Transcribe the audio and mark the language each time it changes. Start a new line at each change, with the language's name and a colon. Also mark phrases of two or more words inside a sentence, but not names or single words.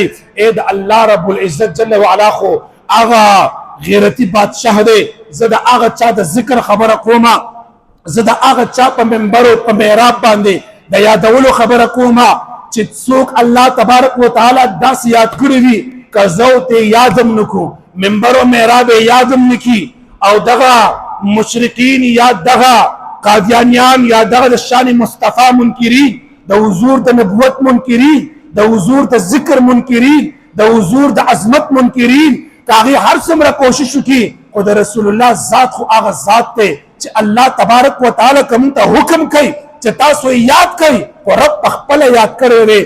Pashto: اے د الله
Arabic: رب العزت جل وعلا
Pashto: خو هغه غیرتی بادشاہ دی. زه د هغه چا د ذکر خبره کومه، زه د هغه چا په منبر او په محراب باندې د یادولو خبره کومه چې څوک الله
Arabic: تبارک وتعالی
Pashto: داسې یاد کړی وي که زه ته یادم نکو، منبر او محراب یادم نکی، او دغه مشرکین یا دغه قادیانیان یا دغه د شان مصطفی منکرین، د حضور د نبوت منکرین، د حضور د ذکر منکرین، د حضور د عظمت منکرین، هغه هر څومره کوشش وکړي خو د
Arabic: رسول الله
Pashto: ذات خو هغه ذات دی چې
Arabic: الله تبارک وتعالی
Pashto: کوم ته حکم کوي چې تاسو یاد کړئ، خو رب خپل یاد کړی دی.